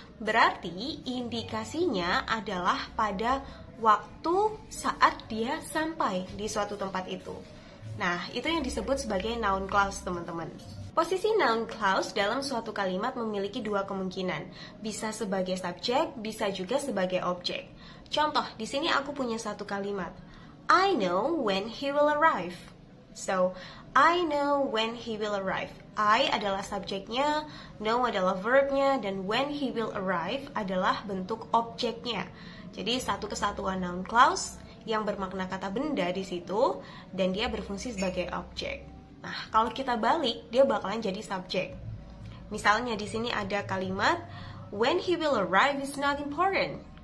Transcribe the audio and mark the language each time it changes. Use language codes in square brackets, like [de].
[id] Berarti indikasinya adalah pada waktu saat dia sampai di suatu tempat itu. Nah, itu yang disebut sebagai noun clause, teman-teman. Posisi noun clause dalam suatu kalimat memiliki dua kemungkinan. Bisa sebagai subjek, bisa juga sebagai objek. Contoh, di sini aku punya satu kalimat. [en] I know when he will arrive. So, I know when he will arrive. [id] I adalah subjeknya, know adalah verbnya, dan [en] when he will arrive [id] adalah bentuk objeknya. Jadi satu kesatuan noun clause yang bermakna kata benda di situ dan dia berfungsi sebagai objek. Nah, kalau kita balik, dia bakalan jadi subjek. Misalnya di sini ada kalimat [en] when he will arrive is not important.